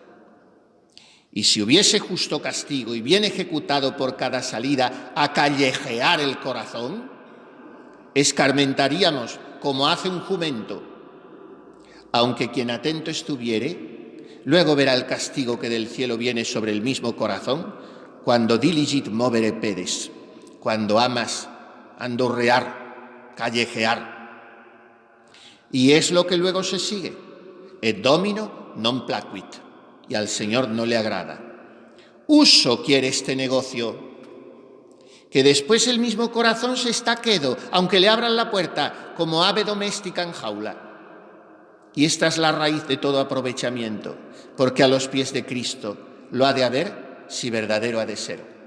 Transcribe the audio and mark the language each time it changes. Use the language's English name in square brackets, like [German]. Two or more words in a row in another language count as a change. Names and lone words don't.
[Spanish] Y si hubiese justo castigo y bien ejecutado por cada salida a callejear el corazón, escarmentaríamos como hace un jumento, aunque quien atento estuviere, luego verá el castigo que del cielo viene sobre el mismo corazón, cuando [Latin] diligit movere pedes, [Spanish] cuando amas andorrear, callejear. Y es lo que luego se sigue, [Latin] et domino non placuit, [Spanish] y al Señor no le agrada. Uso quiere este negocio, que después el mismo corazón se está quedo, aunque le abran la puerta, como ave doméstica en jaula. Y esta es la raíz de todo aprovechamiento, porque a los pies de Cristo lo ha de haber si verdadero ha de ser.